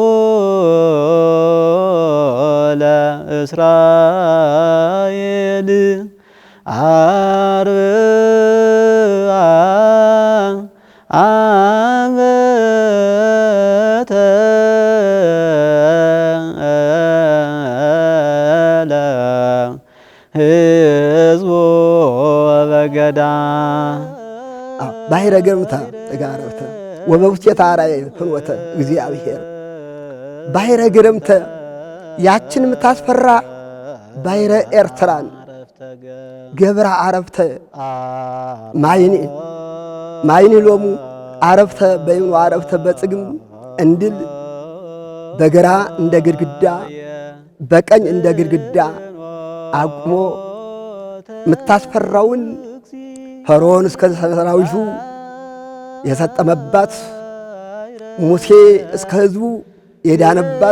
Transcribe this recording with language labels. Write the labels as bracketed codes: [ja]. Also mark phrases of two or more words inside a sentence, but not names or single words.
[gez] ለእስራኤል አርብዓ ዓመተ ለሕዝቡ በገዳም ባሕረ ገርምታ ተጋረብተ ወበውስቴታ አርአየ ፍኖተ እግዚአብሔር ባሕረ ገርምተ [am] ያችን የምታስፈራ ባሕረ ኤርትራን [gez] ገብረ አረብተ ማይኒ ሎሙ አረብተ በይኑ አረብተ በጽግም [am] እንድል በግራ እንደ ግድግዳ በቀኝ እንደ ግድግዳ አቁሞ የምታስፈራውን ፈርዖን እስከ ሰራዊቱ የሰጠመባት ሙሴ እስከ ሕዝቡ የዳነባት